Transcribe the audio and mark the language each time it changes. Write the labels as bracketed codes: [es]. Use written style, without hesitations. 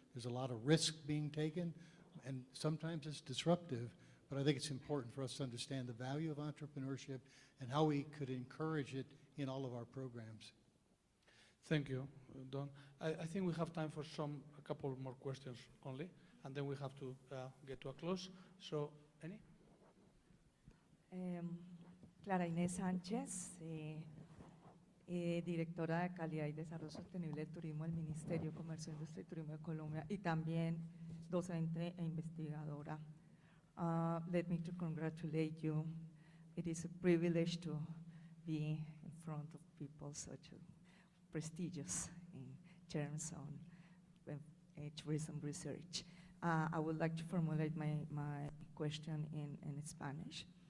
[en] There's a lot of risk being taken, and sometimes it's disruptive, but I think it's important for us to understand the value of entrepreneurship and how we could encourage it in all of our programs. Thank you, Don. I think we have time for a couple more questions only, and then we have to get to a close. So, any? [es] Clara Inés Sánchez, directora de Calidad y Desarrollo Sostenible del Turismo del Ministerio de Comercio, Industria y Turismo de Colombia, y también docente e investigadora. [en] Let me to congratulate you. It is a privilege to be in front of people such prestigious in terms of tourism research. I would like to formulate my question in Spanish.